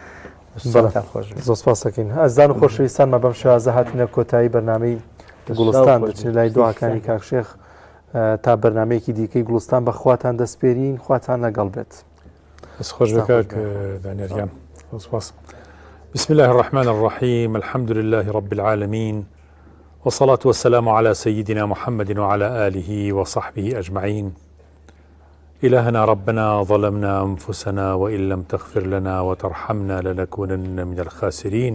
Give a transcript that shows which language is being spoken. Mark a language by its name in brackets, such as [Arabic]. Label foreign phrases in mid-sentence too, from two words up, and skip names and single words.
[Central Kurdish] زۆر سپاس دەکەین ئەزان و خۆشەویستانمە بەم شێوازە هاتوونە کۆتایی بەرنامەی گوڵستان دەچین لای دوعاکانی کاکشێخ تا بەرنمەیەکی دیکەی گوڵستان بە خواتان دەسپێرین خواتان لەگەڵ بێت خۆش بکات دانیاریان سپاس [Arabic] بسم الله الرحمن الرحيم الحمد لله رب العالمين والصلاة والسلام على سيدنا محمد وعلى آله وصحبه أجمعين إلهنا ربنا ظلمنا أنفسنا وإن لم تغفر لنا وترحمنا لنكونن من الخاسرين.